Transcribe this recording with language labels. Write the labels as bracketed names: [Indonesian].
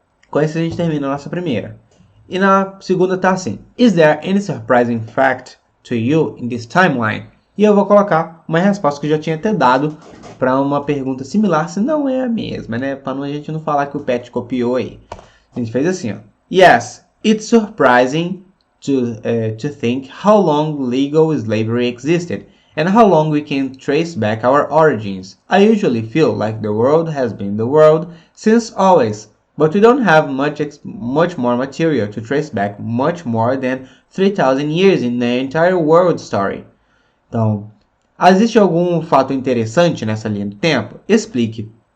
[Portuguese] Com isso a gente termina a nossa primeira. E na segunda tá assim: [English] Is there any surprising fact to you in this timeline? [Portuguese] E eu vou colocar uma resposta que eu já tinha até dado para uma pergunta similar, se não é a mesma, né? Para a gente não falar que o Pet copiou aí. A gente fez assim, ó. [English] Yes, it's surprising to think how long legal slavery existed and how long we can trace back our origins. I usually feel like the world has been the world since always, but we don't have much more material to trace back much more than 3,000 years in the entire world story. [Portuguese] Então, existe algum fato interessante nessa linha do tempo? Explique.